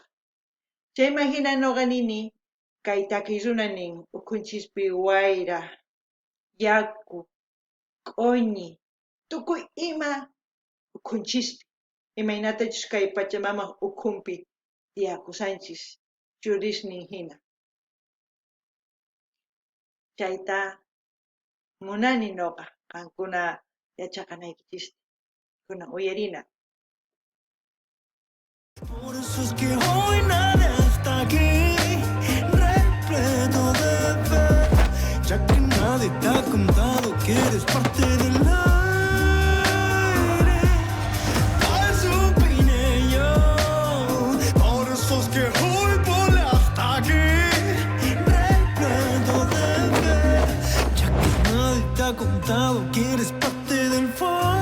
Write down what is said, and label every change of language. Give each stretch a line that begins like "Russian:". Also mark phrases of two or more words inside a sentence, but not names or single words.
Quechua: Chayman hina nuqa nini kay takiy runa nin ukhunchispi wayra, yaku, q'uñi, tukuy ima ukhunchispi imaynatachus kay Pachamamap ukhunpi tiyakusanchis churisnin hina. Chayta munani nuqa qankuna yachaqanaykichis kunan uyarina.
Spanish: Por eso es que hoy nadie está aquí, repleto de fe, ya que nadie te ha contado que eres parte del aire. Eso vine yo, por eso es que hoy volé hasta aquí, repleto de fe, ya que nadie te ha contado que eres parte del fire.